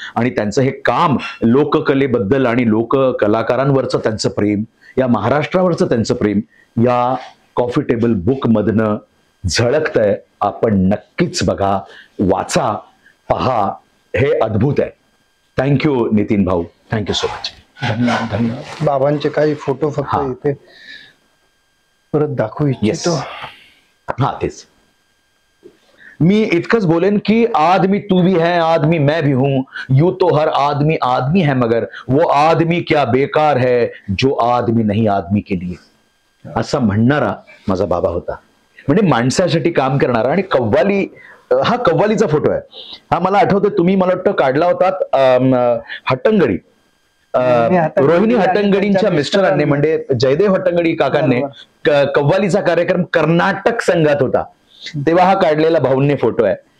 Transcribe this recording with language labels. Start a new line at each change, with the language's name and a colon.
Marathi: आणि त्यांचं हे काम, लोककलेबद्दल आणि लोक कलाकारांवरचं त्यांचं प्रेम, या महाराष्ट्रावरचं त्यांचं प्रेम या कॉफी टेबल बुक मधनं झळकतंय. आपण नक्कीच बघा, वाचा, पहा. हे अद्भुत आहे.
English: Thank you Nitin भाऊ, thank you so much.
Marathi: धन्यवाद, धन्यवाद. बाबांचे काही फोटो फक्त इथे परत दाखवू इच्छितो. हा, तेच मी इतकंच बोलेन की
Hindi: आदमी तू भी है, आदमी मैं भी हूं, यूं तो हर आदमी आदमी है, मगर वो आदमी क्या बेकार है जो आदमी नहीं आदमी के लिए,
Marathi: असं म्हणणारा माझा बाबा होता. म्हणजे माणसासाठी काम करणारा. आणि कव्वाली, हा कव्वालीचा फोटो आहे. हा मला आठवतं, तुम्ही मला वाटतं काढला होता हट्टंगडी, रोहिणी हट्टंगडींच्या मिस्टरांनी, म्हणजे जयदेव हट्टंगडी काकांनी कव्वालीचा कार्यक्रम कर्नाटक संघात होता, तेव्हा हा काढलेला भाऊंनी फोटो आहे.